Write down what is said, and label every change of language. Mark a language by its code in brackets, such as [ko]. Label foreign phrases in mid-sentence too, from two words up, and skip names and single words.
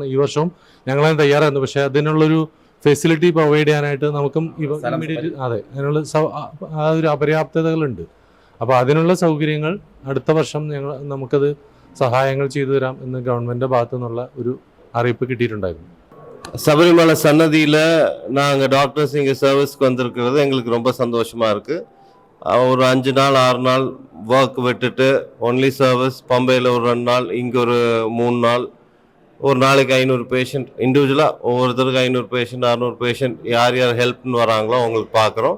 [ml] ഈ വർഷവും ഞങ്ങളത് തയ്യാറായിരുന്നു. പക്ഷേ അതിനുള്ളൊരു [en] facility provide [ml] ചെയ്യാനായിട്ട് നമുക്കും ഇമ്മീഡിയറ്റ് അതിനുള്ള ആ ഒരു അപര്യാപ്തതകളുണ്ട്. അപ്പോൾ അതിനുള്ള സൗകര്യങ്ങൾ അടുത്ത വർഷം നമുക്കത് സഹായങ്ങൾ ചെയ്തു തരാം എന്ന് ഗവൺമെൻറ്റിൻ്റെ ഭാഗത്തു നിന്നുള്ള ഒരു അറിയിപ്പ് കിട്ടിയിട്ടുണ്ടായിരുന്നു. [ta] சபரிமலை சன்னதியில் நாங்கள் டாக்டர்ஸ் இங்கே சர்வீஸ்க்கு வந்திருக்கிறது எங்களுக்கு ரொம்ப சந்தோஷமாக இருக்குது. ஒரு 5 நாள் 6 நாள் ஒர்க் விட்டுட்டு [en] only service, [ta] பம்பையில் ஒரு 2 நாள், இங்கே ஒரு 3 நாள், ஒரு நாளைக்கு 500 பேஷண்ட் இண்டிவிஜுவலாக, ஒவ்வொருத்தருக்கு 500 பேஷண்ட் 600 பேஷண்ட் யார் ஹெல்ப்னு வராங்களோ அவங்களுக்கு பார்க்குறோம்.